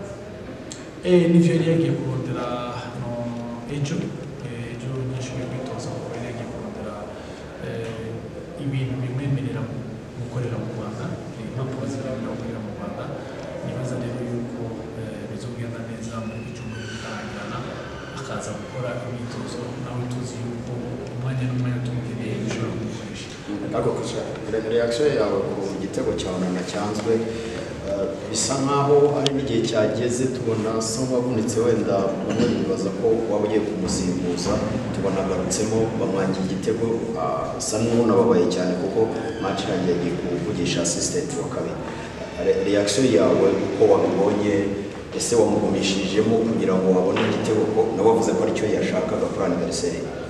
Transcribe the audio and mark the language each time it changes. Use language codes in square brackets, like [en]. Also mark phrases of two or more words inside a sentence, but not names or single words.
[rn] nivyo yari yagiye kurondera ejo nyashuri kwitoza kuko yari yagiye kurondera ibintu bimwemerera gukorera mu Rwanda impapuro zimwemerera gukorera mu Rwanda nibaza rero yuko bizogenda neza muri icyumweru bikarangirana akaza gukora imyitozo nawe tuzi yuko umwanya n'umwanya tumukeneye dushobora kumukoresha [rw] ariko reaction yawe ku gitego cya Onana cyanzwe bisa nkaho ari n'igihe cyageze tubona asa nk'uwavunitse wenda bamwe bibaza ko waba ugiye kumusimbuza tubona agarutsemo bamwangiye igitego asa n'unababaye cyane kuko match irangiye agiye kuvugisha assistant wa kabiri reaction yawe uko wabibonye ese wamugumishijemo kugira ngo wabone igitego ko nawe wavuze ko aricyo yashakaga kuri anniversaire